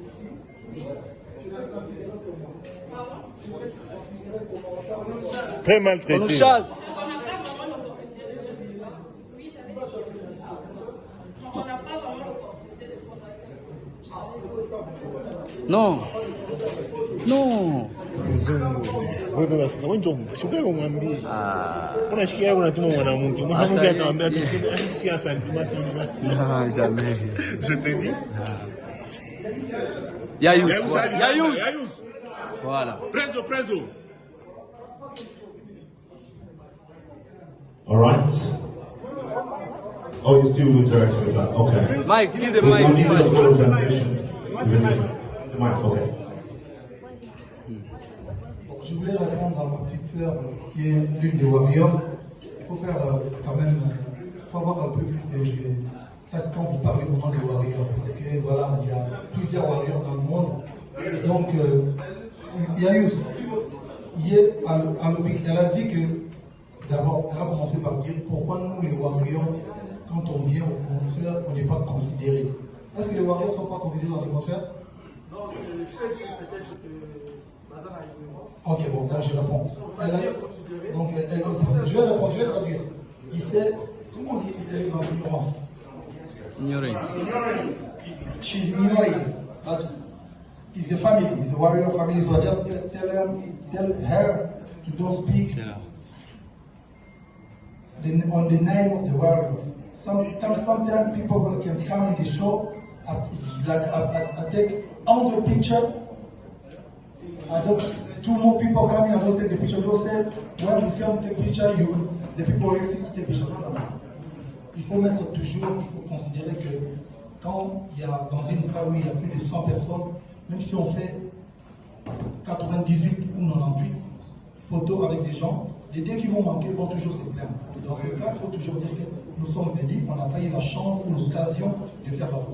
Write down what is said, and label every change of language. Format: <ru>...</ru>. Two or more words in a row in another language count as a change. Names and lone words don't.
<fr>Très maltraité. On nous chasse. On n'a pas vraiment l'opportunité de le faire. Oui, j'avais dit. On n'a pas vraiment l'opportunité de prendre. Non. Non.</fr> <sw>Wewe sasa wenjo shuka kumwambia. Unashikia unatuma mwanamke. Mwanamke atamwambia atasikia sentiments sana.</sw> <fr>Non, jamais. Je te dis. Yayous. Voilà.</fr> <en>Preso. All right. Oh, you're still interacting with that. Okay. Mike, give the We mic. don't need to observe translation. The mic, okay.</en> <fr>Je voulais répondre à ma petite sœur qui est l'une des Warriors. Il faut faire quand même, il faut avoir un peu plus de tact quand vous parlez au nom des Warriors. Parce que voilà, il y a plusieurs Warriors dans le monde. Donc, Yayous, hier, elle a dit que, d'abord, elle a commencé par dire pourquoi nous, les Warriors, quand on vient au concert, on n'est pas considérés. Est-ce que les Warriors ne sont pas considérés dans les concerts? Non, je sais peut-être que... Ok, bon, ça je réponds. Donc, je vais répondre, je vais traduire. Il sait, comment on dit, elle est dans l'ignorance. Ignorance.</fr> <en>She's ignorant, but it's the family, it's the warrior family, so just tell her to don't speak on the name of the warrior. Sometimes people can come in the show, I take 100 pictures. Two more people come here, I don't take the picture. Those say, when you come take picture, the people refuse to take picture.</en> <fr>Il faut mettre toujours, il faut considérer que quand il y a dans une salle où il y a plus de 100 personnes, même si on fait 98 ou 98 photos avec des gens, les deux qui vont manquer vont toujours se plaindre. Dans ce cas, il faut toujours dire que nous sommes venus, on n'a pas eu la chance ou l'occasion de faire la photo.</fr>